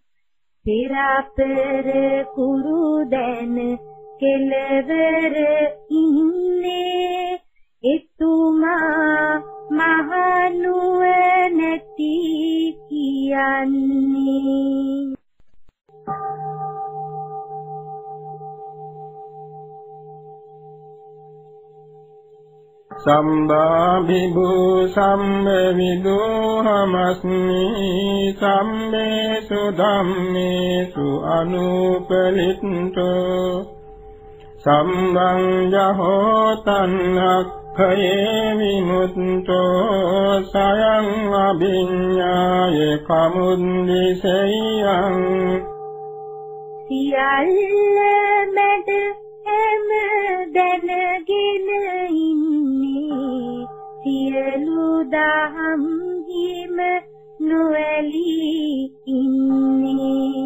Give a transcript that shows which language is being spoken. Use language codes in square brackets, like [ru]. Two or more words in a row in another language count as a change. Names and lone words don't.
[si] පෙරපර කුරු දැන කෙලවර ඉන්නේ එතුමා මහනුවණැති කියන්නේ. [pi] සම්බාභිභූ සම්බවිදෝහමස්මි සම්මේසු ධම්මේසු අනුපලිට්ඨෝ සම්බං ජහෝ තන්නක්ඛයේ විමුක්තෝ සයං අභිඤ්ඤාය කමුද්දිසෙයං. [si] සියල්ල මැද හැම දැනගෙන ඉන්නේ සියලු දහම් හිම නොඇලී ඉන්නේ.